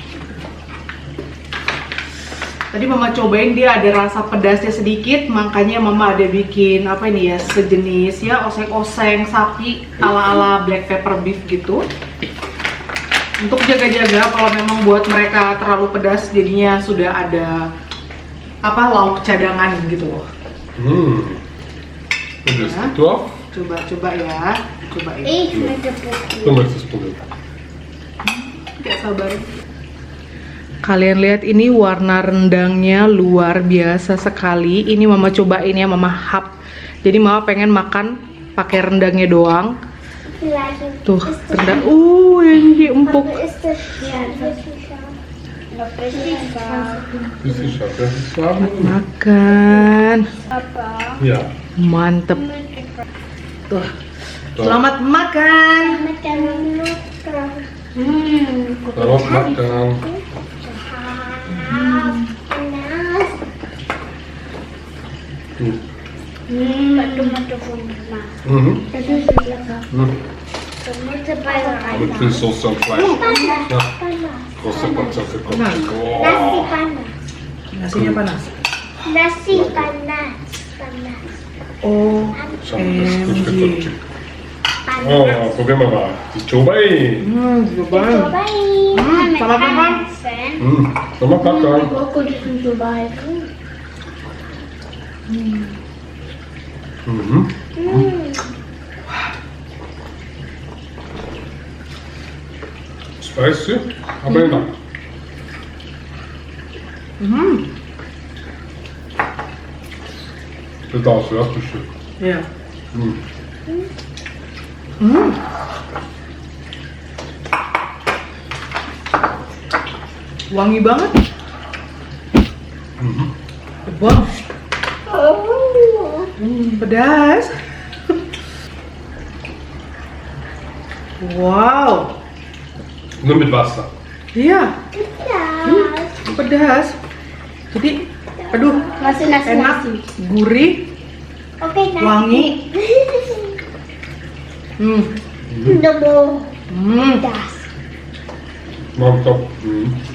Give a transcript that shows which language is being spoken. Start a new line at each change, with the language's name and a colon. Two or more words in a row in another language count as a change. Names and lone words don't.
Indonesian: Tadi mama cobain, dia ada rasa pedasnya sedikit, makanya mama ada bikin apa ini ya, sejenis ya oseng-oseng sapi ala-ala
English: black pepper beef
Indonesian: gitu. Untuk jaga-jaga kalau memang buat mereka terlalu pedas, jadinya sudah ada apa lauk cadangan gitu loh. Pedas Ya. itu apa? Coba ya, cobain.
German: Du möchtest probieren.
Indonesian: Gak sabar. Kalian lihat ini warna rendangnya luar biasa sekali. Ini mama cobain ya, mama hap. Jadi mama pengen makan pakai rendangnya doang. Tuh, rendang. Yang empuk.
German: Das ist ja, das ist warm.
Indonesian: Makan. Ja. Mantep. Tuh. So. Selamat makan. Selamat makan. Mhm.
German: Mit viel Soße und Fleisch. Ja. Große Portion für Kopf.
Indonesian: Nah. Oh. Nasinya panas. Nasi panas. Oh,
German: Schau mal, das ist gut MG. gekocht. Oh, probieren wir mal. Die Chobai.
Indonesian: Cobain. Sama makan. Selamat makan. Mhm. Spicy, aber enak.
German: Das auch so, erste Stück.
Indonesian: Ya. Mhm. Wangi banget. Mhm. Bang. Pedas. Wow.
German: Nur mit Wasser.
Indonesian: Iya, pedas. Jadi, aduh, enak, gurih, Oke, wangi. Hmm. Hmm. Mantap. Mhm.